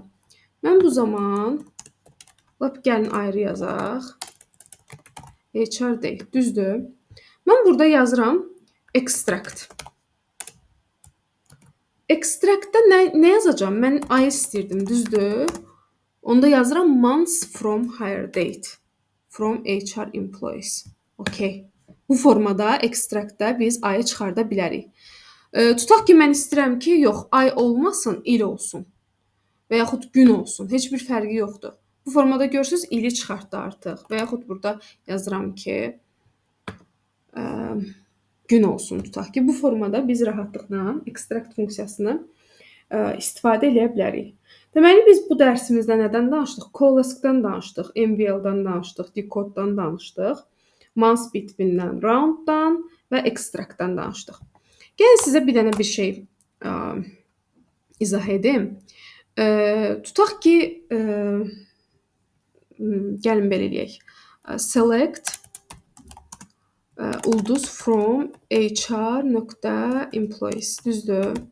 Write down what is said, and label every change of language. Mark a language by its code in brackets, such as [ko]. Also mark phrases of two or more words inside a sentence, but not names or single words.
[az] Mən bu zaman gəlin ayrı yazaq. [en] HR date, [az] düzdür? Mən burada yazıram extract. Extractdə nə yazacağam? Mən ayı istəyirdim, düzdür? Onda yazıram [en] months from hire date from HR employees. [az] Okay. Bu formada extractdə biz ayı çıxarda bilərik. Tutaq ki, mən istəyirəm ki, yox, ay olmasın, il olsun. Və yaxud gün olsun. Heç bir fərqi yoxdur. Bu formada görürsünüz, ili çıxartdı artıq. Və yaxud burada yazıram ki, gün olsun tutaq ki, bu formada biz rahatlıqla extract funksiyasını istifadə edə bilərik. Deməli, biz bu dərsimizdə nədən danışdıq? Call-ask-dan danışdıq, MVL-dan danışdıq, decode-dan danışdıq, [en] months between-dən, [az] round-dan və extract-dan danışdıq. Gəlin sizə bir dənə bir şey izah edim. Tutaq ki, gəlin belə eləyək. [en] Select ulduz from HR.employees. [az] Düzdür?